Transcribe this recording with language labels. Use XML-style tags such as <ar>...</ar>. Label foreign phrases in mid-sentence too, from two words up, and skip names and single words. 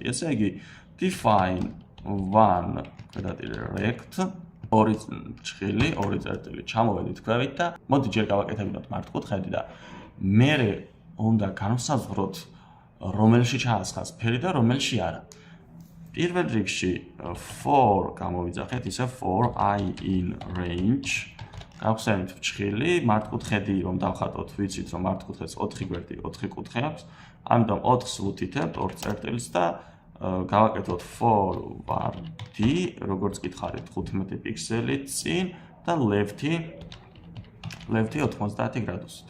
<ka>ესე იგი</ka> <en>define oneRect</en> <ka>ორი ჭრილი, ორი წერტილი ჩამოვედით ქვევით და მოდი ჯერ გავაკეთებინოთ მართკუთხედი და მერე უნდა განვსაზღვროთ რომელში ჩაასხას ფერი და რომელში არა. პირველ რიგში for გამოვიძახეთ, ისე</ka> <en>for I in range</en> <ka>გავხსენით ჭრილი, მართკუთხედი რომ დავხატოთ, ვიცით რომ მართკუთხედს 4 გვერდი, 4 კუთხე აქვს, ამიტომ 4-ს ვუთითებთ 2 წერტილს და გავაკეთოთ forward, როგორც გითხარით 15 პიქსელი წინ და left-ი 90 გრადუსით.</ka>